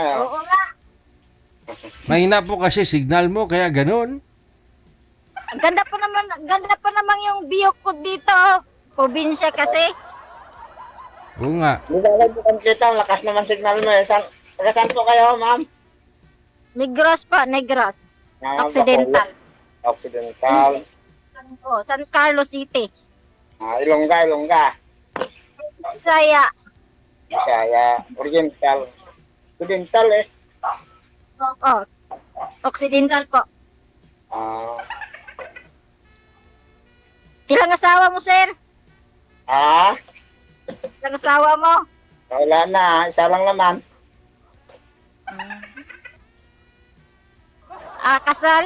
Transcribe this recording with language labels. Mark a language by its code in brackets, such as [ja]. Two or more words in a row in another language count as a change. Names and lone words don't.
[tl] Oo nga. Mahina po kasi signal mo, kaya ganun. Ang ganda pa naman yung view ko dito. Probinsya kasi. Oo nga. Hindi ko kita. Lakas naman signal mo. Saan po kayo, ma'am? Negros pa, Negros. Occidental. Occidental. San Carlos City. Ilongga. Bisaya. Oriental. Occidental po. Ilang asawa mo, sir? Ilang asawa mo? Wala na. Isa lang naman. Kasal?